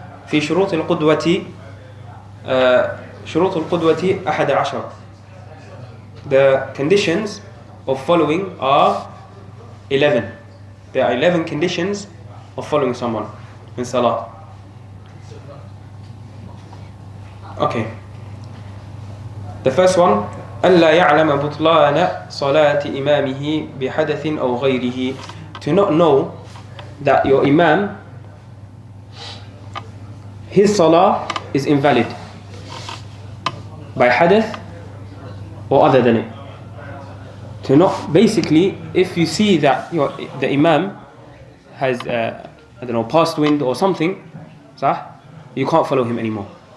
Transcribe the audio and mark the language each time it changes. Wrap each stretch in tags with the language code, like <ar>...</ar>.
<ar>في شروط القدوة شروط القدوة 11.</ar> <en>The conditions of following are 11. There are 11 conditions of following someone in salah. Okay. The first one,</en> <ar>ألا يعلم بطلان صلاة إمامه بحدث أو غيره.</ar> <en>To not know that your imam, his salah is invalid by hadith or other than it. To not, basically, if you see that the imam has past wind or something, you can't follow him anymore.</en>